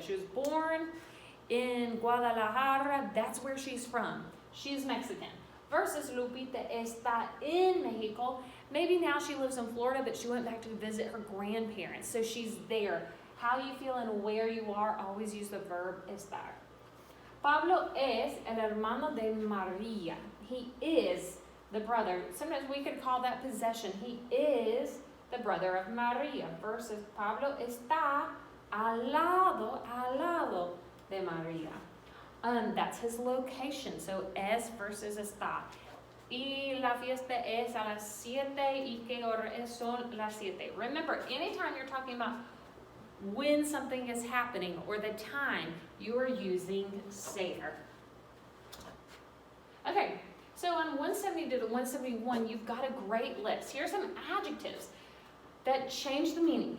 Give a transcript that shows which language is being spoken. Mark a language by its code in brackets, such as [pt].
[en] She was born in Guadalajara. That's where she's from. She's Mexican. Versus [es] Lupita está en Mexico. [en] Maybe now she lives in Florida, but she went back to visit her grandparents. So she's there. How you feel and where you are, always use the verb estar. [es] Pablo es el hermano de María. [en] He is the brother. Sometimes we could call that possession. He is the brother of María. [es] Versus Pablo está al lado de María. [en] That's his location. [es] So es versus está. Y la fiesta es a las 7 y qué hora son las 7. [en] Remember, anytime you're talking about when something is happening or the time, you are using ser. Okay, so on 170 to 171, you've got a great list. Here's some adjectives that change the meaning.